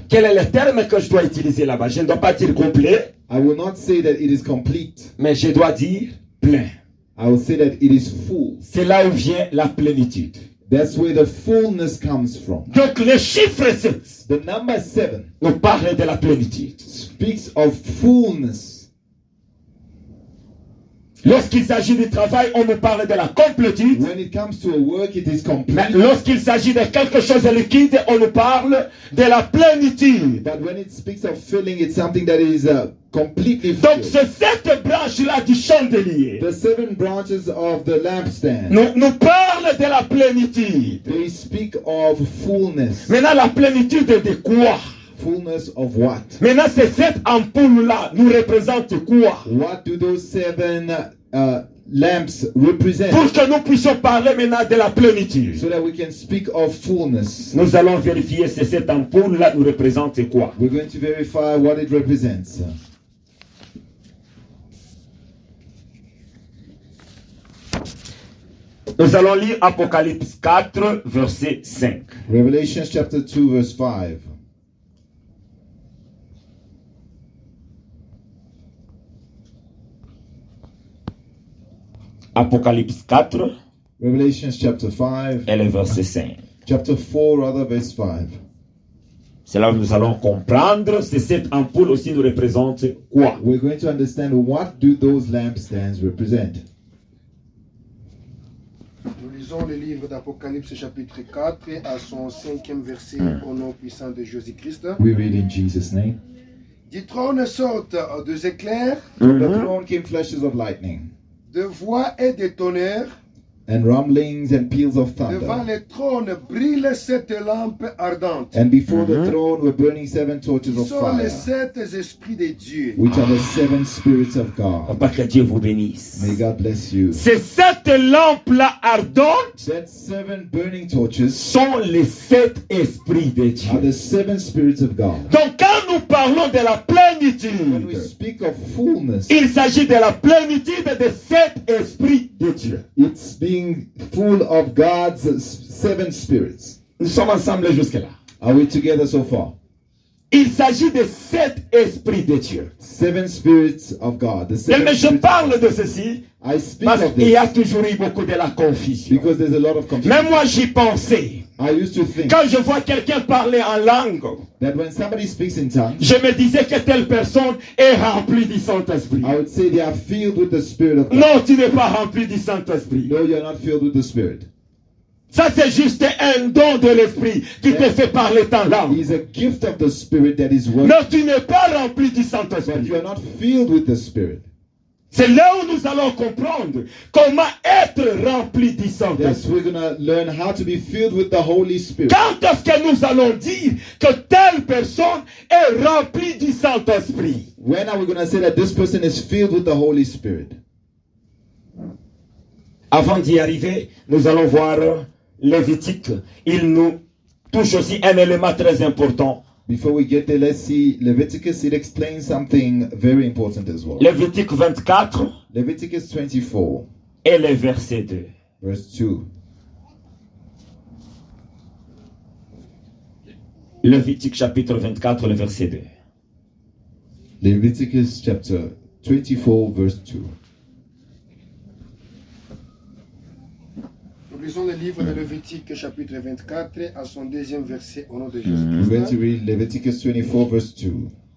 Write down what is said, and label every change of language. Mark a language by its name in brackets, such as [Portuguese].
[French] Quel est le terme que je dois utiliser là-bas? Je ne dois pas dire complet, [English] I will not say that it is complete. [French] mais je dois dire plein. [English] I will say that it is full. [French] C'est là où vient la plénitude. [English] That's where the fullness comes from. [French] Donc le chiffre 7 [English] The number 7 [French] nous parle de la plénitude. [English] speaks of fullness. [French] Lorsqu'il s'agit du travail, on nous parle de la complétude. [English] When it comes to a work, it is complete. [French] Mais lorsqu'il s'agit de quelque chose de liquide, on nous parle de la plénitude. [English] But when it speaks of filling, it's something that is completely [French] Donc [English] filled. [French] c'est cette branche-là du chandelier [English] The 7 branches of the lampstand, [French] nous parle de la plénitude. [English] they speak of fullness. [French] Maintenant, la plénitude de quoi? [English] Fullness of what? [French] Maintenant, c'est cette ampoule-là nous représente quoi? [English] What do those 7 lamps represent? [French] Pour que nous puissions parler maintenant de la plénitude. [English] So that we can speak of fullness. [French] Nous allons vérifier si cette ampoule-là nous représente quoi. [English] We're going to verify what it represents. [French] Nous allons lire Apocalypse 4, verset 5. [English] Revelation chapter 2 verse 5. [French] Apocalypse 4 [English] Revelation chapter 5. [French] et le verset 5. [English] Chapter 4 rather verse 5. [French] C'est là où nous allons comprendre si cette ampoule aussi nous représente quoi. [English] We're going to understand what do those lampstands represent. [French] Nous lisons le livre d'Apocalypse chapitre 4 à son 5e verset au nom puissant de Jésus-Christ. [English] We read in Jesus' name. [French] Du trône sortent deux éclairs, [English] From the throne came flashes of lightning, [French] de voix et de tonnerre. [English] and rumblings and peals of [French] Devant [English] thunder. [French] le trône brille cette lampe ardente. [English] And before the throne were burning 7 torches [French] Qui [English] of [French] sont les [English] fire, [French] 7 esprits de Dieu. [English] which are the 7 spirits of God. [French] Papa, que Dieu vous bénisse. [English] May God bless you. [French] C'est cette lampe-là ardente [English] That 7 burning torches [French] sont les 7 esprits de [English] are [French] Dieu. [English] the 7 spirits of God. [French] Donc quand nous parlons de la [English] When we [French] plénitude, [English] speak of fullness, [French] il s'agit de la plénitude de 7 esprits de Dieu. [English] it's being full of God's 7 spirits. [French] Nous sommes ensemble jusque-là. [English] Are we together so far? [French] Il s'agit de 7 esprits de Dieu. [English] 7 spirits of God. The 7 [French] Mais je [English] spirits. [French] parle de ceci [English] I speak [French] parce [English] of [French] qu'il y a [English] this [French] toujours eu beaucoup de la confusion. [English] because there's a lot of confusion. [French] Même moi j'y pensais. [English] I used to think [French] Quand je vois quelqu'un parler en langue, [English] that when somebody speaks in tongues, [French] je me disais que telle personne est remplie du Saint-Esprit. [English] I would say they are filled with the Spirit of God. [French] Non, tu n'es pas rempli du Saint-Esprit. [English] No, you're not filled with the Spirit. [French] Ça, c'est juste un don de l'Esprit qui te fait parler en langue. [English] He's a gift of the Spirit that is working, [French] Non, tu n'es pas rempli du [English] but [French] Saint-Esprit. [English] you are not filled with the Spirit. [French] C'est là où nous allons comprendre comment être rempli du [English] That's [French] Saint-Esprit. [English] we're gonna learn how to be filled with the Holy Spirit. [French] Quand est-ce que nous allons dire que telle personne est remplie du Saint-Esprit? [English] When are we gonna say that this person is filled with the Holy Spirit? [French] Avant d'y arriver, nous allons voir Lévitique, il nous touche aussi un élément très important. [English] Before we get there, let's see Leviticus. It explains something very important as well. [French] Lévitique 24 [English] Leviticus 24, [French] et le verset 2. [English] verse 2. [French] Lévitique chapitre 24, le verset 2. [English] Leviticus chapter 24, verse 2. [French] Nous lisons le livre de Lévitique chapitre 24 à son deuxième verset au nom de [English] We're going [French] Jésus-Christ. [English] to read Leviticus 24, verse 2.